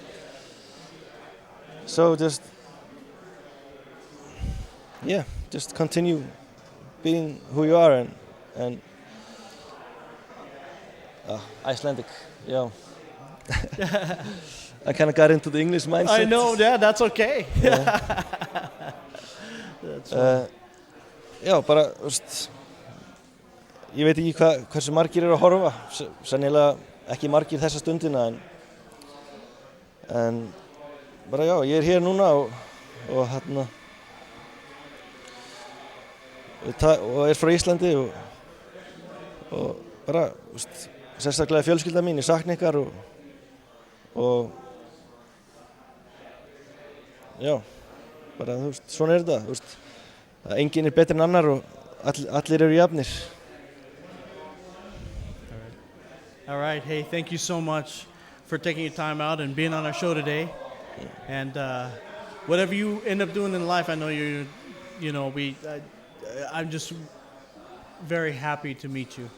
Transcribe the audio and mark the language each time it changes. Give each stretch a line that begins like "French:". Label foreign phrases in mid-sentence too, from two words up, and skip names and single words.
English: So just continue being who you are and Icelandic, yeah. I kind of got into the English mindset. I know, yeah, that's okay.
Icelandic: Já, bara, ég veit ekki hversu margir eru að horfa, sennilega ekki margir þessa stundina, en bara já, ég hér núna og frá Íslandi og bara, sérstaklega fjölskylda mín, ég sakna ykkar og já, bara, þú veist, svona er þetta, þú veist, að enginn er betri en annar og allir eru jafnir.
English: All right. Hey, thank you so much for taking your time out and being on our show today. And whatever you end up doing in life, I know I'm just very happy to meet you.